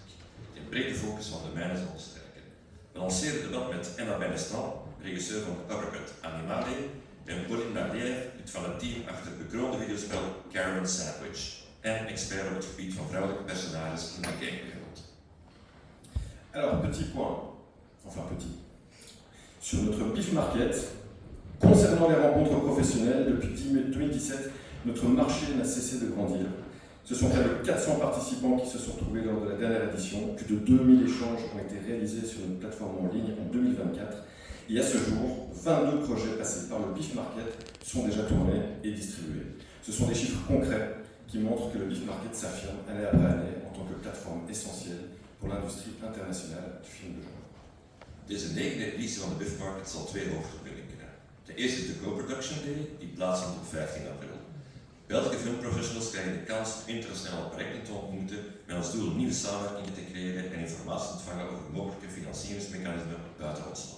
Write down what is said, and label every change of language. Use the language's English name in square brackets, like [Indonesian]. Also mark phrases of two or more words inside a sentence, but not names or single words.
[Dutch] Die een brede focus van de mijne zal versterken. We lanceren het debat met Emma Benestan, regisseur van de Uppercut Animale, en Pauline Barnier, lid van het team achter het bekroonde videospel Karen Sandwich en expert op het gebied van vrouwelijke personages in de gamewereld. [French] Alors, petit point, enfin petit, sur notre BIF Market, concernant les rencontres professionnelles, depuis 2017, notre marché n'a cessé de grandir. Ce sont près de 400 participants qui se sont trouvés lors de la dernière édition. Plus de 2000 échanges ont été réalisés sur une plateforme en ligne en 2024. Et à ce jour, 22 projets passés par le BIF Market sont déjà tournés et distribués. Ce sont des chiffres concrets qui montrent que le BIF Market s'affirme année après année en tant que plateforme essentielle pour l'industrie internationale du film de genre. [Dutch] Deze 9e editie van de BIF Market zal 2 hoofdpunten kennen. De eerste is de Co-Production Day, die plaatsvindt op 15 april. Belgische filmprofessionals krijgen de kans om internationale projecten te ontmoeten met als doel nieuwe samenwerkingen te creëren en informatie te ontvangen over mogelijke financieringsmechanismen buiten ons land.